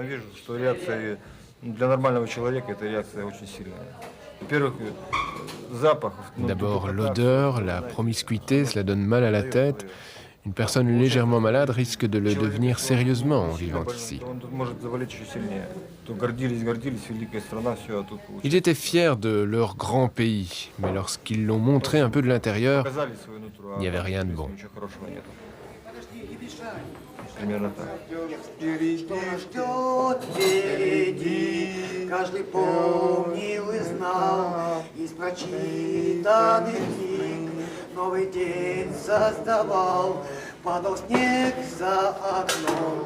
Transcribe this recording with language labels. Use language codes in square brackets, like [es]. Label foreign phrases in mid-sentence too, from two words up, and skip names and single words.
[fr] D'abord, l'odeur, la promiscuité, cela donne mal à la tête. Une personne légèrement malade risque de le devenir sérieusement en vivant ici. Ils étaient fiers de leur grand pays, mais lorsqu'ils l'ont montré un peu de l'intérieur, il n'y avait rien de bon. [ru] Каждый помнил и знал из прочитанных книг. Новый день создавал, падал снег за окном.